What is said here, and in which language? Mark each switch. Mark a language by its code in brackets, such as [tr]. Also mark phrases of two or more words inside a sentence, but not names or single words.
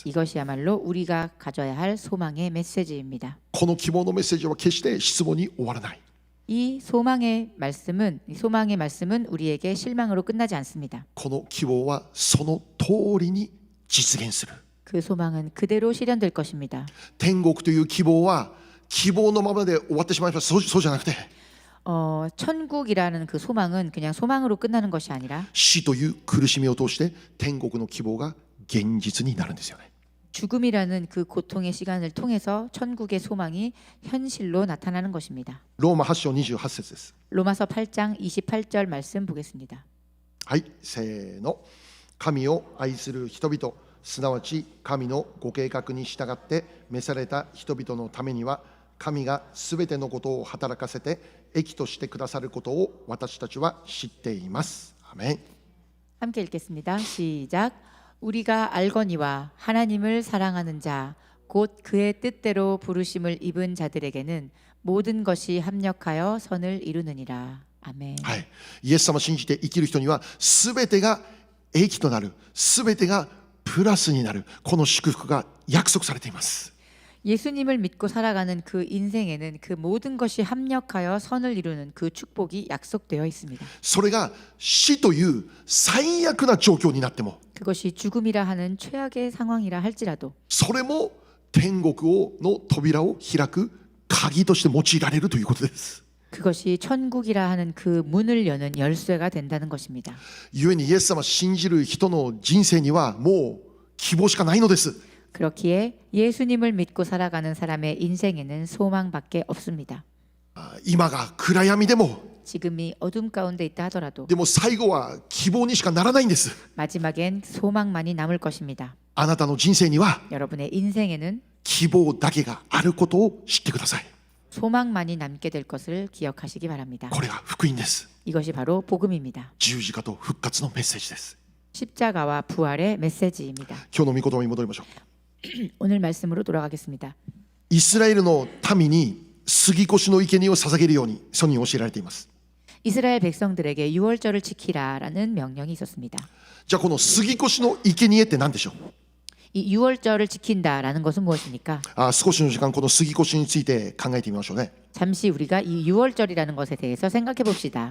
[ko] 이것이야말로 우리가 가져야 할 소망의 메시지입니다. [ja] この希望のメッセージは決して失望に終わらない。 [ko] 이 소망의 말씀은 우리에게 실망으로 끝나지 않습니다. [ja] この希望はその通りに実現する。 [ko] 그 소망은 그대로 실현될 것입니다. [ja] 天国という希望は希望のままで終わってしまいます。そうじゃなくて [ko] 천국이라는 그 소망은 그냥 소망으로 끝나는 것이 아니라 [ja] 死という苦しみを通して天国の希望が現実になるんですよね。 [ko] 죽음이라는 그 고통의 시간을 통해서 천국의 소망이 현실로 나타나는 것입니다. [ja] ローマ8章28節です。 [ko] 로마서 8장 28절 말씀 보겠습니다. [ja] はい、せーの。神を愛する人々、すなわち神のご計画に従って召された人々のためには、神がすべてのことを働かせて益としてくださることを私たちは知っています。アメン。 [ko] 함께 읽겠습니다. 시작. 우리가 알거니와 하나님을 사랑하는 자, 곧 그의 뜻대로 부르심을 입은 자들에게는 모든 것이 합력하여 선을 이루느니라. 아멘. [ja] はい、イエス様を信じて生きる人にはすべてが益となる、すべてがプラスになる、この祝福が約束されています。 [ko] 예수님을 믿고 살아가는 그 인생에는 그 모든 것이 합력하여 선을 이루는 그 축복이 약속되어 있습니다. [ja] それが死という最悪な状況になっても、 [ko] 그것이 죽음이라 하는 최악의 상황이라 할지라도 [ja] それも天国の扉を開く鍵として用いられるということです。 [ko] 그것이 천국이라 하는 그 문을 여는 열쇠가 된다는 것입니다. [ja] 故にイエス様を信じる人の人生にはもう希望しかないのです。 [ko] 그렇기에 예수님을 믿고 살아가는 사람의 인생에는 소망밖에 없습니다. [ja] 今が暗闇でも [ko] 지금이 어둠 가운데 있다 하더라도 [ja] でも最後は希望にしかならないんです。 [ko] 마지막엔 소망만이 남을 것입니다. [ja] あなたの人生には [ko] 여러분의 인생에는 [ja] 希望だけがあることを知ってください。 [ko] 소망만이 남게 될 것을 기억하시기 바랍니다. [ja] これが福音です。 [ko] 이것이 바로 복음입니다. [ja] 十字架と復活のメッセージです。 [ko] 십자가와 부활의 메시지입니다. [ja] 今日の御言葉に戻りましょう。 [ko] 오늘 말씀으로 돌아가겠습니다. [ja] イスラエルの民に杉越の生贄を捧げるようにそのように教えられています。 [ko] 이스라엘 백성들에게 유월절을 지키라라는 명령이 있었습니다. [ja] じゃあこの杉越の生贄って何でしょう。 [ko] 이 유월절을 지킨다라는 것은 무엇입니까? [ja] 少しの時間この杉越について考えてみましょうね。 [ko] 잠시 우리가 이 유월절이라는 것에 대해서 생각해 봅시다.